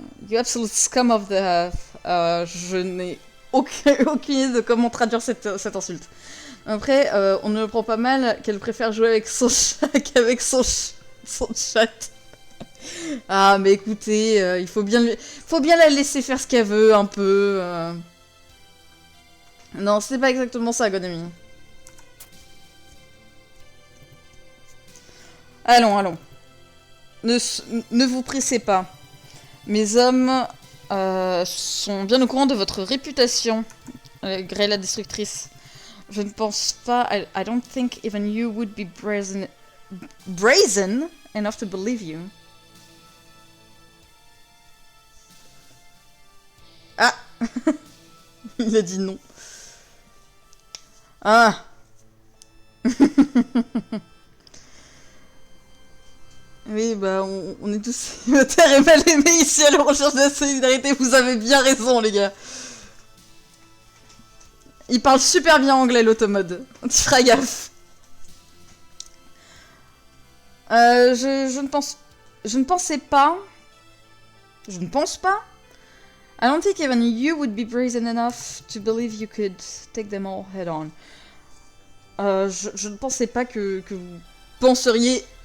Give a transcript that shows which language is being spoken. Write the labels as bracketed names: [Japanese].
[English] You absolute scum of the earth. [French] Je n'ai aucune idée de comment traduire cette insulte. Après, on ne le prend pas mal qu'elle préfère jouer avec son chat qu'avec son chat. Ah, mais écoutez, il faut bien la laisser faire ce qu'elle veut, un peu. Non, c'est pas exactement ça, Gonami. Allons. Ne vous pressez pas. Mes hommes sont bien au courant de votre réputation, Grey la destructrice. Je ne pense pas... [English] I don't think even you would be brazen enough to believe you. [French] Ah. Il a dit non. Ah. Oui, bah, on est tous célibataires et mal aimés ici à la recherche de la solidarité. Vous avez bien raison, les gars. Il parle super bien anglais, l'automode. Tu feras gaffe. Je ne pense pas. Je ne pense pas. [English] I don't think even you would be brazen enough to believe you could take them all head on. [French] Je ne pensais pas que vous penseriez...